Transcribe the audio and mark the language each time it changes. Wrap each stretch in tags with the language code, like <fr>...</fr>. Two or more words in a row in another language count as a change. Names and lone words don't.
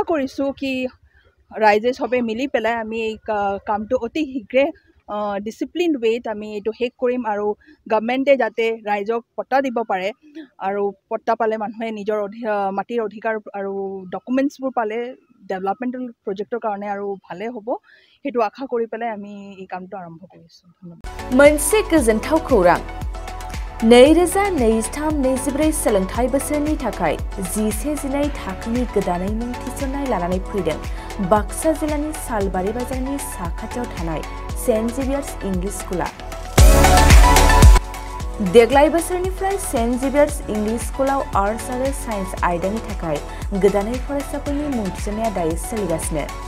<as>কৰিছোঁ কি ৰাইজে সবে মিলি পেলাই আমি এই কামটো অতি শীঘ্ৰে ডিসিপ্লিন ওয়েত আমি এটো হেক কৰিম আৰু গভৰ্নমেণ্টে যাতে ৰাইজক পট্টা দিব পাৰে আৰু পট্টা পালে মানুহে নিজৰ মাটিৰ অধিকাৰ আৰু ডকুমেন্টছবোৰ পালে ডেভেলপমেন্টাল প্ৰজেক্টৰ কাৰণে আৰু ভালে হ'ব হেতু আশা কৰি পেলাই আমি এই কামটো আৰম্ভ কৰিছোঁ ধন্যবাদ</as> <brx>मोनसे गोजोनथाव खौरां 2023-24 सोलोंथाइ बोसोरनि थाखाय 11-12 थाखोनि गोदानै मुं थिसननाय लानानै फैदों बाक्सा जिल्लानि सालबारि बाजारनि साखाथियाव थानाय सेन्ट जेभियार्स इंलिश स्कुला। देग्लाय बोसोरनिफ्राय सेन्ट जेभियार्स इंलिश स्कुलाव आर्ट्स आरो साइन्स आयदानि थाखाय गोदानै फरायसाफोरनि मुं थिसननाया दायो सोलिगासिनो।</brx>